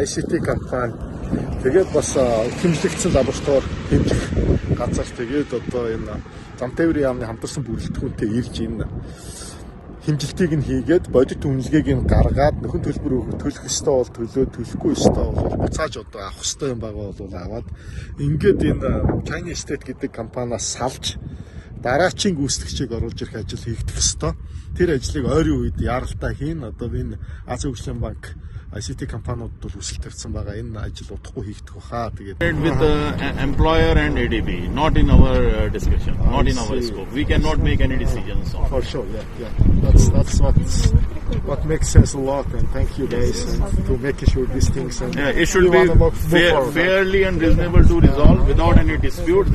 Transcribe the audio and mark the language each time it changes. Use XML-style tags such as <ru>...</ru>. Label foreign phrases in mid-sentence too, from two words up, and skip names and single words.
<mn>ICT компани, тэгээд бас хэмжлэгдсэн лаборатори хэмжих газар, тэгээд одоо энэ зам тээврийн яамны хамтарсан бүрэлдэхүүнтэй ирж энэ хэмжилтийг нь хийгээд бодит үнэлгээг нь гаргаад нөхөн төлбөр төлөх ёстой бол төлөө, төлөхгүй ёстой бол буцааж одоо авах ёстой юм байгаа бол аваад ингээд энэ China State гэдэг компаниас салж дараачийн гүйцэтгэгчийг оруулж ирэх ажил хийгдэх ёстой. Тэр ажлыг ойрын үед яралтай хийн. Одоо энэ Азийн хөгжлийн банк ICT компаниуд бол хүсэл тавьсан байгаа. Энэ ажил удахгүй хийгдэх баха. Тэгээд</mn> <en>with the employer and ADB, not in our discussion, not in our scope. We cannot make any decisions on. For sure, yeah. That's what makes sense a lot. And thank you guys to make sure these things. And yeah, it should be fairly and reasonable to resolve without any dispute.</en>